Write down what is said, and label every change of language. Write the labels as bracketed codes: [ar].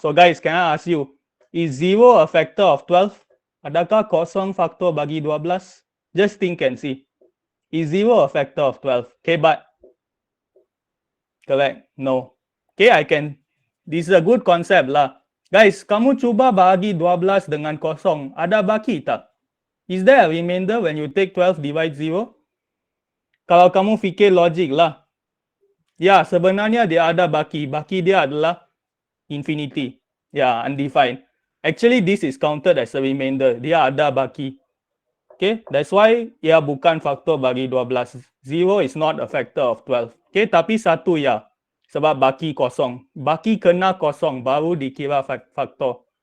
[en] So guys, can I ask you, is 0 a factor of 12? [ms] Adakah kosong faktor bagi 12? [en] Just think and see. Is 0 a factor of 12? Okay, but correct. No. Okay, this is a good concept lah. [ms] Guys, kamu cuba bagi 12 dengan kosong. Ada baki tak? [en] Is there a remainder when you take 12 divide 0? [ms] Kalau kamu fikir logik lah. Ya, sebenarnya dia ada baki. Baki dia adalah infinity. Ya, undefined. [en] Actually, this is counted as a remainder. [ms] Dia ada baki. [en] Okay, that's why [ms] ia bukan faktor bagi 12. [en] 0 is not a factor of 12. Okay, [ms] tapi 1 ya. Sebab baki kosong. Baki kena kosong, baru dikira faktor.